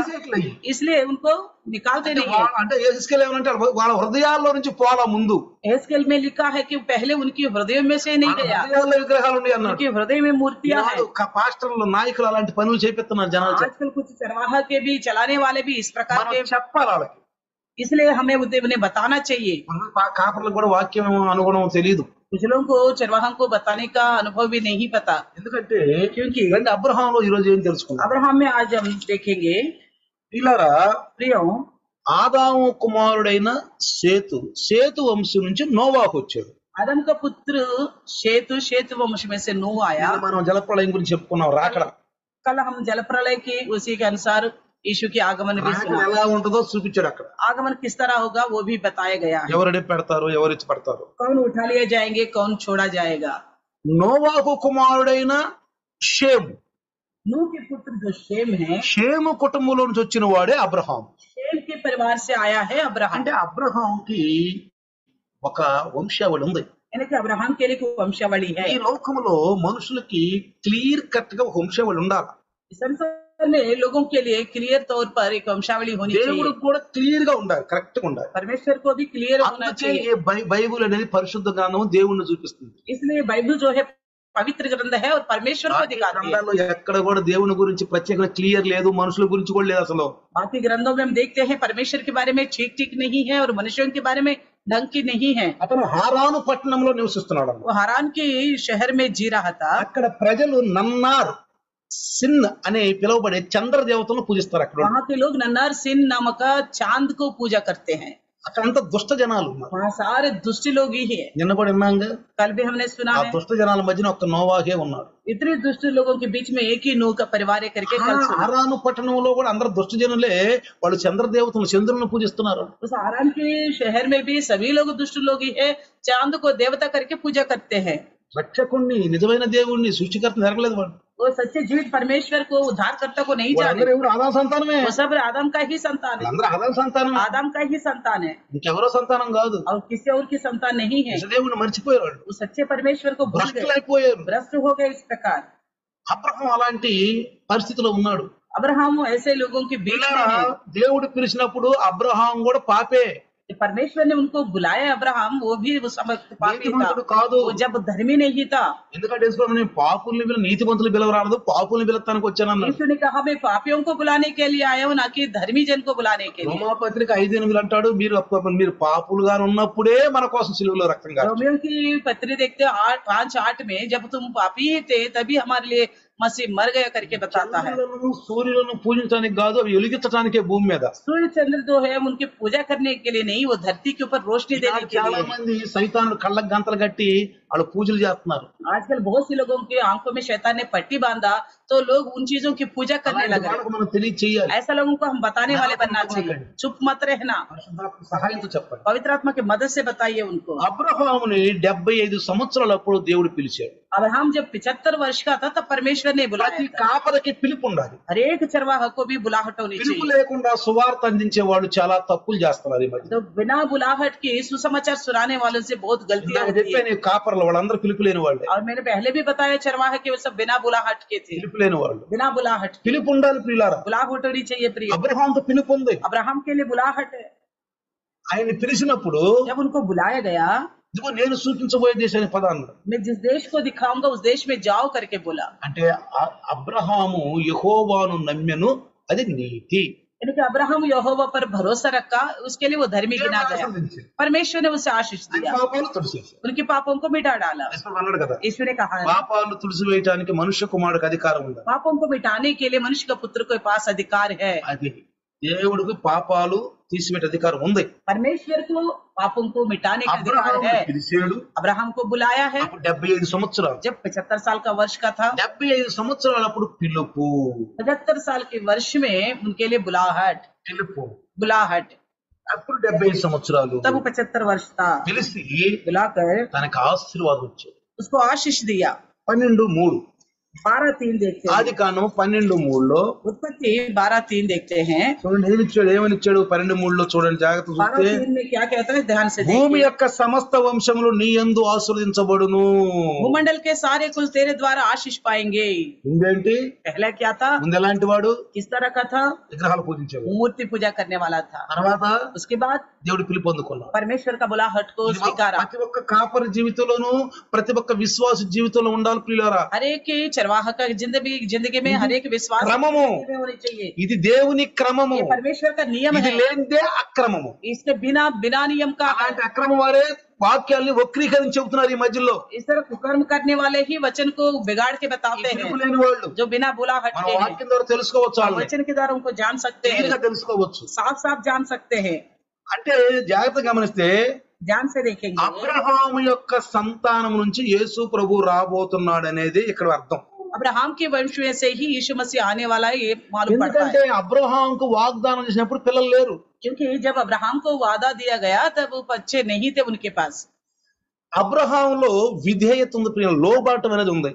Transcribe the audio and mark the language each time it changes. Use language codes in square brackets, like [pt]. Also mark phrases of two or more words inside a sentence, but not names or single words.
[te] తీసేయట్లేదు. [hi] इसलिए उनको निकालते नहीं है। [te] అంటే ఏసుకెళ్ళి ఏమనంటే వాళ్ళ హృదయాల్లో నుంచి పోలా ముందు [hi] एस्केल में लिखा है कि पहले उनकी हृदय में से नहीं गया, [te] హృదయాల్లో విగ్రహాలు ఉన్నాయి అన్నాడు. [hi] उनके हृदय में मूर्तियां हैं। [te] పాస్టర్లు నాయకులు అలాంటి పనులు చేపిస్తున్నారు జనాలు. [hi] आजकल कुछ चरवाहा के भी चलाने वाले भी इस प्रकार के, [te] మనం చెప్పాలి వాళ్ళకి. [hi] इसलिए हमें उन्हें बताना चाहिए। [te] కాపర్లకు కూడా వాక్యం అనుగుణం తెలియదు. [hi] कुछ लोगों को चरवाहा को बताने का अनुभव भी नहीं पता, [te] ఎందుకంటే [hi] क्योंकि [te] రండి అబ్రహాంలో ఈ రోజు ఏం తెలుసుకున్నాం. [hi] अब्राहम में आज हम देखेंगे [te] పిల్లరా, [hi] प्रियो, [te] ఆదాము కుమారుడైన సేతు వంశం నుంచి నోవాహు వచ్చాడు. [hi] आदम का पुत्र शेतु वंश में से नूह आया। [te] మనం జలప్రళయం గురించి చెప్పుకున్నాం. రాకడ [hi] कल हम जल प्रलय की उसी के अनुसार यीशु की आगमन भी [te] రాకడ [hi] सुना। [te] ఎలా ఉంటుందో చూపించాడు అక్కడ. [hi] आगमन किस तरह होगा वो भी बताया गया है। [te] ఎవరు పెడతారు, ఎవరు ఇచ్చి పడతారు. [hi] कौन उठा लिए जाएंगे, कौन छोड़ा जाएगा। [te] నోవాహు కుమారుడైన షేము, [hi] नूह के पुत्र जो शेम है, [te] షేము కుటుంబంలో నుంచి వచ్చిన వాడే అబ్రహాం. [hi] शेम के परिवार से आया है अब्राहम। [te] అంటే అబ్రహాంకి ఒక వంశావళి ఉంది. [hi] यानी कि अब्राहम के लिए कोई वंशावली है। [te] ఈ లోకములో మనుషులకి [en] clear cut [te] గా ఒక వంశావళి ఉండాలి. [hi] इस संसार में लोगों के लिए क्लियर तौर पर एक वंशावली होनी चाहिए। [te] దేవుడికి కూడా క్లియర్ గా ఉండాలి, కరెక్ట్ గా ఉండాలి. [hi] परमेश्वर को भी क्लियर होना [te] అందుకే [hi] चाहिए। [te] ఈ బైబిల్ అనేది పరిశుద్ధ గ్రంథం దేవుణ్ణి చూపిస్తుంది. [hi] इसलिए बाइबल जो है पवित्र ग्रंथ है और परमेश्वर को [te] బాకీ [hi] दिखाती है। [te] గ్రంథాల్లో ఎక్కడ కూడా దేవుని గురించి ప్రత్యేకంగా క్లియర్ లేదు, మనుషుల గురించి కూడా లేదు అసలు. [hi] बाकी ग्रंथों में हम देखते हैं परमेश्वर के बारे में ठीक ठीक नहीं है और मनुष्यों के बारे में ढंग की नहीं है। [te] అతను హారాను పట్టణంలో నివసిస్తున్నాడు. [hi] वो हारान के शहर में जी रहा था। [te] అక్కడ ప్రజలు నన్నార్ సిన్ అనే పిలువబడే చంద్ర దేవతను పూజిస్తారు. అక్కడ [hi] वहाँ के लोग नन्नार सिन नामक चांद को पूजा करते हैं। [te] అక్కడంతా దుష్ట జనాలు ఉన్నారు. [hi] वहाँ सारे दुष्ट लोग ही है। [te] నిన్న కూడా విన్నాంగా, [hi] कल भी हमने सुना [te] ఆ [hi] है [te] దుష్ట జనాల మధ్యన ఒక్క నోవాహే ఉన్నాడు. [hi] इतने दुष्ट लोगों के बीच में एक ही नूह का परिवार है करके कल सुना। [te] హారాను పట్టణంలో కూడా అందరు దుష్ట జనులే, వాళ్ళు చంద్ర దేవతను చంద్రులను పూజిస్తున్నారు. [hi] उस हारान के शहर में भी सभी लोग दुष्ट लोग ही है, चांद को देवता करके पूजा करते हैं। [te] రక్షకుణ్ణి, నిజమైన దేవుణ్ణి, సృష్టికర్తను ఎరగలేదు వాళ్ళు. [hi] वो सच्चे जीवित परमेश्वर को, उद्धारकर्ता को नहीं जाने। [te] వాళ్ళందరూ ఎవరు? ఆదాం సంతానమే. [hi] वो सब आदम का ही संतान है। [te] వాళ్ళందరూ ఆదాం సంతానమే, [hi] आदम का ही संतान है [te] ఇంకెవరో సంతానం కాదు. [hi] और किसी और की संतान नहीं है। [te] దేవుణ్ణి మర్చిపోయారు, [hi] वो सच्चे परमेश्वर को भूल गए, [te] భ్రష్టులైపోయారు. [hi] भ्रष्ट हो गए। इस प्रकार [te] అబ్రహాం అలాంటి పరిస్థితిలో ఉన్నాడు. [hi] अब्राहम ऐसे लोगों के बीच [te] ఇలా [hi] में है। [te] దేవుడు పిలిచినప్పుడు అబ్రహాం కూడా పాపే, [hi] परमेश्वर ने उनको बुलाया अब्राहम, वो भी उस समय पापी था। [te] నీతిమంతుడు కాదు. [hi] वो जब धर्मी नहीं था। [te] ఎందుకంటే యేసుప్రభు నేను పాపుల్ని నీతిమంతులు పిలవరాదు, పాపుల్ని పిలుస్తానికి వచ్చానన్నాడు. [hi] यीशु ने कहा मैं पापियों को बुलाने के लिए आया हूँ, ना कि धर्मी जन को बुलाने के लिए। [te] రోమాపత్రిక 5:8 అంటాడు, మీరు పాపులుగా ఉన్నప్పుడే మన కోసం సిలువలో రక్తం గారు. [hi] रोमियो की पत्री देखते 5:8 में जब तुम पापी ही थे तभी हमारे लिए मसीह मर गया करके बताता है। [te] చంద్రులను సూర్యులను పూజించడానికి కాదు, అవి వెలిగించడానికే భూమి మీద. [hi] सूर्य चंद्र जो है उनकी पूजा करने के लिए नहीं, वो धरती के ऊपर रोशनी देने के [te] చాలా [hi] लिए। [te] మంది సైతానుడు కళ్ళకు గంతలు కట్టి వాళ్ళు పూజలు చేస్తున్నారు. [hi] आजकल बहुत सी लोगों की आंखों में शैतान ने पट्टी बांधा तो लोग उन चीजों की पूजा करने [te] అలాంటి [hi] लगे। [te] వాళ్ళకు మనం తెలియచేయాలి. [hi] ऐसा लोगों को हम बताने वाले बनना चाहिए। चुप मत रहना, [te] పరిశుద్ధాత్మ సహాయంతో చెప్పండి. [hi] पवित्र आत्मा की मदद से बताइए उनको। [te] అబ్రహాముని 75 సంవత్సరాలప్పుడు దేవుడు పిలిచాడు. [hi] अब्राहम जब 75 वर्ष का था तब परमेश्वर ने बुलाया [te] ప్రతి [hi] था। [te] కాపరికి పిలుపు ఉండాలి. [hi] हर एक चरवाहा को भी बुलाहट होनी [te] పిలుపు [hi] चाहिए। [te] లేకుండా సువార్త అందించే వాళ్ళు చాలా తప్పులు చేస్తున్నారు ఈ మధ్య. [hi] तो बिना बुलाहट के सुसमाचार सुनाने वालों से बहुत गलतियां [te] ఇందాక [hi] होती है। [te] చెప్పాను, కాపర్లు వాళ్ళందరూ పిలుపు లేని వాళ్ళే. [hi] और मैंने पहले भी बताया चरवाहा के वो सब बिना बुलाहट के थे। [te] పిలుపు లేని వాళ్ళు. [hi] बिना बुलाहट के [te] పిలుపు ఉండాలి ప్రియులారా. [hi] बुलाहट होनी चाहिए प्रिय। [te] అబ్రహాంతో పిలుపు ఉంది. [hi] अब्राहम के लिए बुलाहट है। [te] ఆయన పిలిచినప్పుడు [hi] जब उनको बुलाया गया, [te] ఇదిగో నేను సూచించబోయే దేశానికి పద అన్నాడు. [hi] मैं जिस देश को दिखाऊंगा उस देश में जाओ करके बोला। [te] అంటే అబ్రహాము యెహోవాను నమ్మెను, అది నీతి. [hi] यानी कि अब्राहम यहोवा पर भरोसा रखा, उसके लिए वो धर्मी गिना गया। परमेश्वर ने उसे आशीष [te] ఆయన [hi] दिया, [te] పాపాలు తుడిచేసి [hi] उनके पापों को मिटा डाला। [te] అన్నాడు కదా, [hi] यीशु ने कहा है, [te] పాపాలు తుడిచివేయటానికి మనుష్య కుమారుడికి అధికారం ఉంది. [hi] पापों को मिटाने के लिए मनुष्य का पुत्र के पास अधिकार है। [te] అది దేవుడికి పాపాలు తీసివేట అధికారం ఉంది. [hi] परमेश्वर को पापों को मिटाने का अधिकार [te] అబ్రహాము [hi] है। [te] పిలిచాడు. [hi] अब्राहम को बुलाया है [te] అప్పుడు 75 సంవత్సరాలు. [hi] जब 75 साल का वर्ष का था। [te] 75 సంవత్సరాలప్పుడు పిలుపు [hi] 75 साल के वर्ष में उनके लिए बुलाहट। [te] అప్పుడు 75 సంవత్సరాలు [hi] तब वो 75 वर्ष था। [te] పిలిచి [hi] बुलाकर [te] తనకు ఆశీర్వాదం వచ్చాడు. [hi] उसको आशीष दिया। 12:3 12:3 देखते हैं। [te] ఆది కాండం 12:3 [hi] उत्पत्ति 12:3 देखते हैं। [te] చూడండి ఏమని ఇచ్చాడు. 12:3 చూడండి, జాగ్రత్త చూస్తే [hi] 12:3 में क्या कहता है, ध्यान से [te] భూమి [hi] देखिए। [te] యొక్క సమస్త వంశములు నీ యందు ఆశీర్వదించబడును. [hi] भूमंडल के सारे कुल तेरे द्वारा आशीष पाएंगे। [te] ముందేంటి? [hi] पहला क्या था, [te] ముందు ఎలాంటి వాడు? [hi] किस तरह का था, [te] విగ్రహాలు పూజించేవాడు. [hi] मूर्ति पूजा करने वाला था। [te] తర్వాత [hi] उसके बाद [te] దేవుడు పిలుపు అందుకున్నాడు. [hi] परमेश्वर का बुलाहट को स्वीकारा। [te] ప్రతి ఒక్క కాపరి జీవితంలోనూ, ప్రతి ఒక్క విశ్వాస జీవితంలో ఉండాలి ప్రియులారా. [hi] हर एक चरवाहा का जिंदगी में हर एक विश्वास [te] క్రమము. [hi] में होनी चाहिए। [te] ఇది దేవుని క్రమము. [hi] ये परमेश्वर का नियम [te] ఇది [hi] है। [te] లేనిదే అక్రమము. [hi] इसके बिना नियम का [te] అలాంటి అక్రమం వారే వాక్యాల్ని వక్రీకరించి చెబుతున్నారు ఈ మధ్యలో. [hi] इस तरह कुकर्म करने वाले ही वचन को बिगाड़ के बताते [te] పిలుపు [hi] हैं, [te] లేని వాళ్ళు [hi] जो बिना बुलाहट [te] మన [hi] के हैं। [te] వాక్యం ద్వారా తెలుసుకోవచ్చు, వాళ్ళని [hi] वचन के द्वारा उनको जान सकते [te] క్లియర్గా [hi] हैं, [te] తెలుసుకోవచ్చు. [hi] साफ साफ जान सकते हैं। [te] అంటే జాగ్రత్తగా గమనిస్తే [hi] ध्यान से देखेंगे, [te] అబ్రహాము యొక్క సంతానం నుంచి యేసు ప్రభు రాబోతున్నాడు అనేది ఇక్కడ అర్థం. [hi] अब्राहम के वंश में से ही यीशु मसीह आने वाला है, ये मालूम पड़ता [te] ఎందుకంటే [hi] है। [te] అబ్రహాంకు వాగ్దానం చేసినప్పుడు పిల్లలు లేరు. [hi] क्योंकि जब अब्राहम को वादा दिया गया तब वो बच्चे नहीं थे उनके पास। [te] అబ్రహాంలో విధేయత ఉంది ప్రియ, లోబాటం అనేది ఉంది.